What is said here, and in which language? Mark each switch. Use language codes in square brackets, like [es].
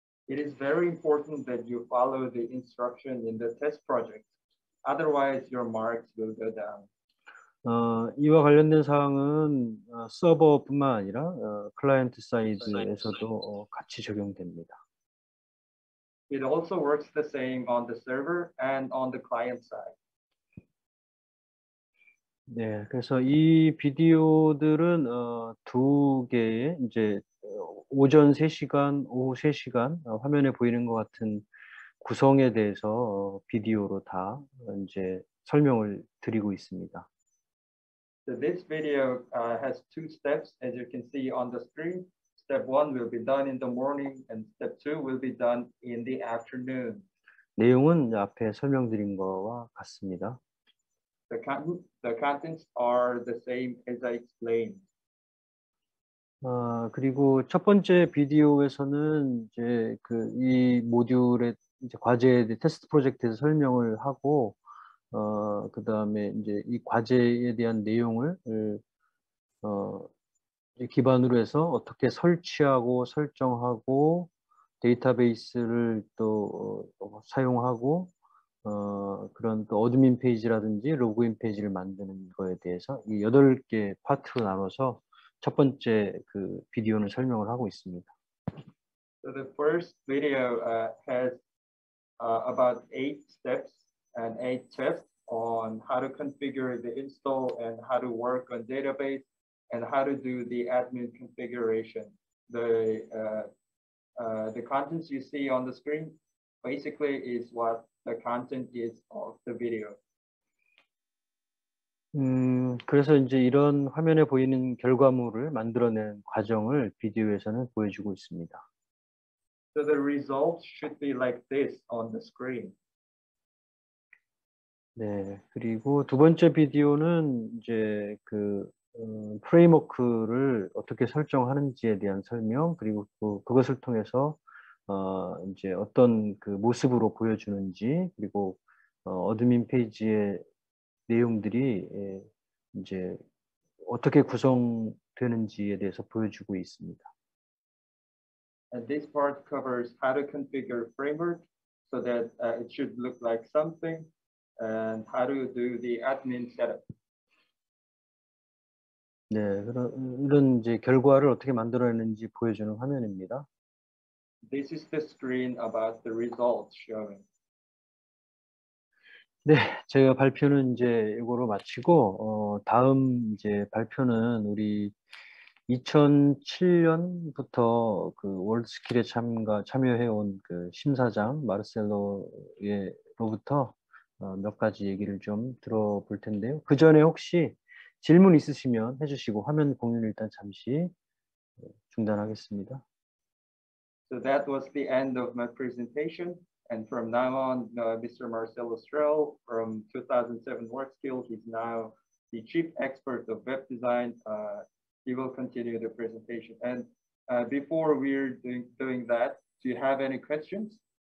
[en] It is very important that you follow the instruction in the test project. Otherwise, your marks will go down. [ko] 이와 관련된 사항은 서버뿐만 아니라 클라이언트 사이드에서도 같이 적용됩니다. [en] It also works the same on the server and on the client side. [ko] 네, 그래서 이 비디오들은 두 개의 이제 오전 3시간, 오후 3시간 화면에 보이는 것 같은 구성에 대해서 비디오로 다 이제 설명을 드리고 있습니다. [en] So this video has two steps, as you can see on the screen. Step 1 will be done in the morning, and step 2 will be done in the afternoon. [ko] 내용은 앞에 설명드린 거와 같습니다. [en] The contents are the same as I explained. [ko] 그리고 첫 번째 비디오에서는 이제 이 모듈의 이제 과제에 대해 테스트 프로젝트에서 설명을 하고 그 다음에 이제 이 과제에 대한 내용을 기반으로 해서 어떻게 설치하고 설정하고 데이터베이스를 또 사용하고 그런 또 어드민 페이지라든지 로그인 페이지를 만드는 거에 대해서 이 8개 파트로 나눠서 첫 번째 그 비디오는 설명을 하고 있습니다. [en] So the first video has about 8 steps and 8 tips on how to configure the install and how to work on database and how to do the admin configuration. The contents you see on the screen basically is what the content is of the video. [ko] 그래서 이제 이런 화면에 보이는 결과물을 만들어내는 과정을 비디오에서는 보여주고 있습니다. [en] So the results should be like this on the screen. [ko] 네, 그리고 두 번째 비디오는 이제 그 프레임워크를 어떻게 설정하는지에 대한 설명, 그리고 그것을 통해서 이제 어떤 그 모습으로 보여주는지, 그리고 어드민 페이지의 내용들이 이제 어떻게 구성되는지에 대해서 보여주고 있습니다. [en] And this part covers how to configure framework so that it should look like something and how to do the admin setup. [ko] 네, 이런 이제 결과를 어떻게 만들어내는지 보여주는 화면입니다. [en] This is the screen about the results showing. [ko] 네, 제가 발표는 이제 이거로 마치고 다음 이제 발표는 우리 2007년부터 그 월드스킬에 참여해온 그 심사장 마르셀로로부터 몇 가지 얘기를 좀 들어볼 텐데요. 그 전에 혹시 질문 있으시면 해주시고 화면 공유를 일단 잠시 중단하겠습니다. [en] So that was the end of my presentation. And from now on, Mr. Marcelo Strel from 2007 WorkSkill, he's now the chief expert of web design. He will continue the presentation. And before we're doing that, do you have any questions?